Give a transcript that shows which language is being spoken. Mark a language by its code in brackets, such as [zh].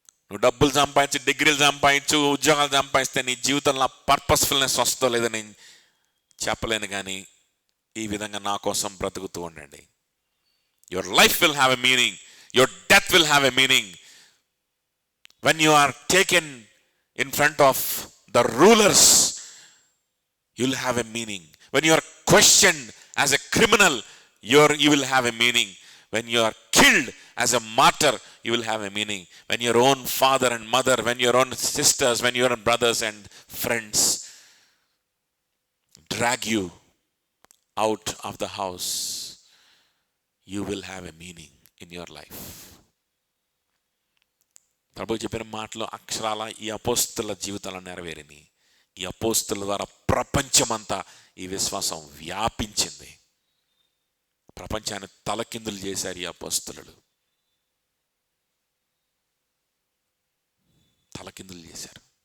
[te] నువ్వు డబ్బులు సంపాదించి, డిగ్రీలు సంపాదించు, ఉద్యోగాలు సంపాదిస్తే నీ జీవితంలో పర్పస్ఫుల్నెస్ వస్తుందో లేదో నేను చెప్పలేను, కానీ ఈ విధంగా నా కోసం బ్రతుకుతూ ఉండండి. [en] Your life will have a meaning, your death will have a meaning. When you are taken in front of the rulers, you'll have a meaning. When you are questioned as a criminal, you will have a meaning. When you are killed as a martyr, you will have a meaning. When your own father and mother, when your own sisters, when your own brothers and friends drag you out of the house, you will have a meaning in your life. [te] ప్రభు చెప్పిన మాటలు అక్షరాల ఈ అపోస్తుల జీవితాలను నెరవేరిని. ఈ అపోస్తుల ద్వారా ప్రపంచమంతా ఈ విశ్వాసం వ్యాపించింది. ప్రపంచాన్ని తలకిందులు చేశారు ఈ అపోస్తులు, తలకిందులు చేశారు.